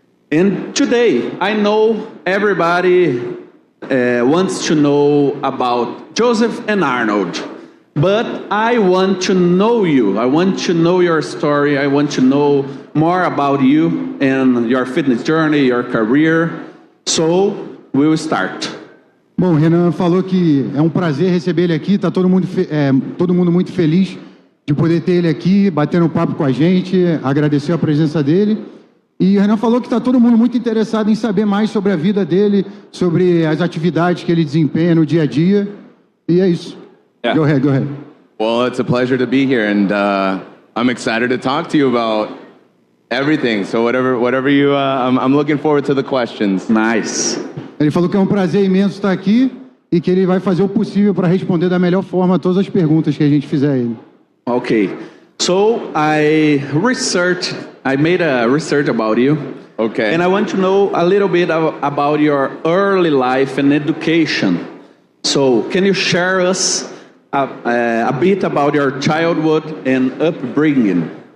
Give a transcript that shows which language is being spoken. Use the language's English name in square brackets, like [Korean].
[English] And today, I know everybody wants to know about Joseph and Arnold. But I want to know you. I want to know your story. I want to know more about you and your fitness journey, your career. So, we will start. [Portuguese] Bom, o Renan falou que é um prazer receber ele aqui. Tá todo mundo muito feliz de poder ter ele aqui, batendo um papo com a gente, agradecer a presença dele. E o Renan falou que está todo mundo muito interessado em saber mais sobre a vida dele, sobre as atividades que ele desempenha no dia a dia. E é isso. [English] Yeah. Go ahead. Well, it's a pleasure to be here, and I'm excited to talk to you about everything. So whatever you, I'm looking forward to the questions. Nice. [Portuguese] Ele falou que é um prazer imenso estar aqui e que ele vai fazer o possível para responder da melhor forma a todas as perguntas que a gente fizer a ele. [English] Okay. So, I made a research about you. Okay. And I want to know a little bit about your early life and education. So, can you share us a bit about your childhood and upbringing?